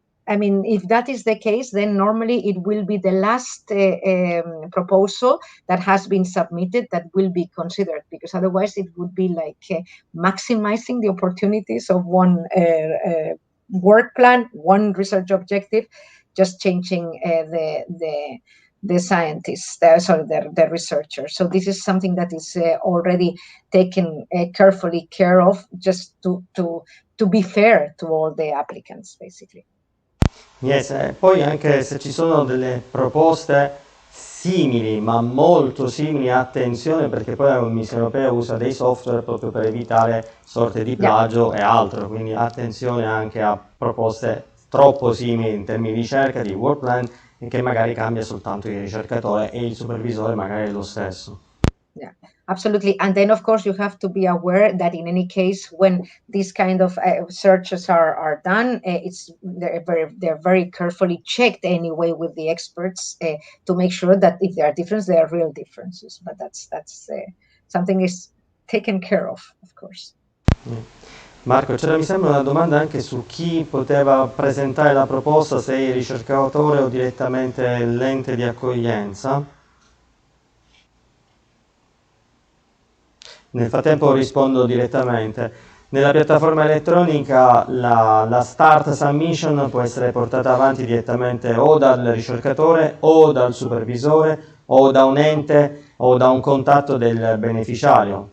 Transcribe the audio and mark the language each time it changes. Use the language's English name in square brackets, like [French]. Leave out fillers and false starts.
[English] I mean, if that is the case, then normally it will be the last proposal that has been submitted that will be considered, because otherwise it would be like maximizing the opportunities of one work plan, one research objective, just changing the scientists, the researchers. So this is something that is already taken carefully care of, just to be fair to all the applicants, basically. Yes, [Italian] poi anche se ci sono delle proposte simili, ma molto simili, attenzione, perché poi la Commissione Europea usa dei software proprio per evitare sorte di plagio e altro, quindi attenzione anche a proposte troppo simili in termini di ricerca, di work plan, e che magari cambia soltanto il ricercatore e il supervisore magari è lo stesso. [English] Yeah, absolutely. And then, of course, you have to be aware that in any case, when these kind of searches are done, they're very carefully checked anyway with the experts to make sure that if there are differences, there are real differences. But that's something is taken care of course. [Italian] Marco, c'era mi sembra una domanda anche su chi poteva presentare la proposta, se il ricercatore o direttamente l'ente di accoglienza. Nel frattempo rispondo direttamente. Nella piattaforma elettronica la start submission può essere portata avanti direttamente o dal ricercatore o dal supervisore o da un ente o da un contatto del beneficiario.